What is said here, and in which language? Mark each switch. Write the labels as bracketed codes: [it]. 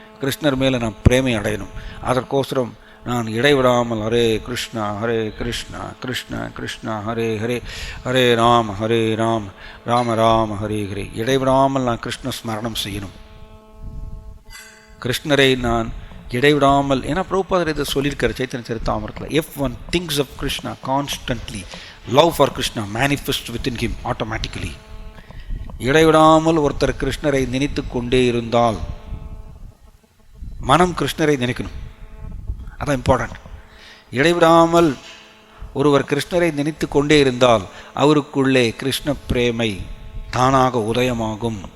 [ta] கிருஷ்ணர் மேலே நான் பிரேமை அடையணும். அதற்கோசரம் நான் இடைவிடாமல் ஹரே கிருஷ்ணா கிருஷ்ண கிருஷ்ணா ஹரே ஹரே, ஹரே ராம ராம ராம ஹரே ஹரே, இடைவிடாமல் நான் கிருஷ்ண ஸ்மரணம் செய்யணும். கிருஷ்ணரை நான் இடைவிடாமல், ஏன்னா பிரபுபாதர் இதை சொல்லியிருக்காரு Chaitanya சரிதாமிரத்தில். [en] if one thinks of Krishna constantly, love for Krishna manifests within him automatically. [ta] இடைவிடாமல் ஒருத்தர் கிருஷ்ணரை நினைத்து கொண்டே இருந்தால், மனம் கிருஷ்ணரை நினைக்கணும், அதான் இம்பார்ட்டன்ட். இடைவிடாமல் ஒருவர் கிருஷ்ணரை நினைத்து கொண்டே இருந்தால் அவருக்குள்ளே கிருஷ்ண பிரேமை தானாக உதயமாகும்.